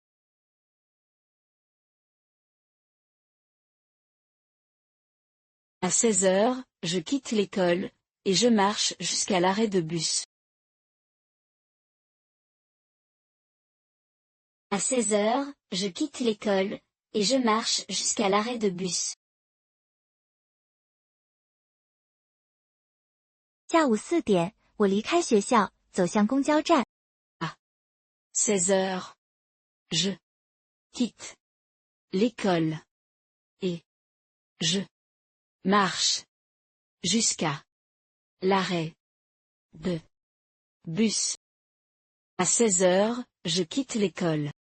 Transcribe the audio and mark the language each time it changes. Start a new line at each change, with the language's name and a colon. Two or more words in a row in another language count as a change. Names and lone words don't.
French: À 16 heures, je quitte l'école, et je marche jusqu'à l'arrêt de bus. À 16 heures, je quitte l'école, et je marche jusqu'à l'arrêt de bus.
Chinese: 下午4点，我离开学校，走向公交站。
French: 16 heures. Je quitte l'école. Et je marche jusqu'à l'arrêt de bus. À 16 heures, je quitte l'école.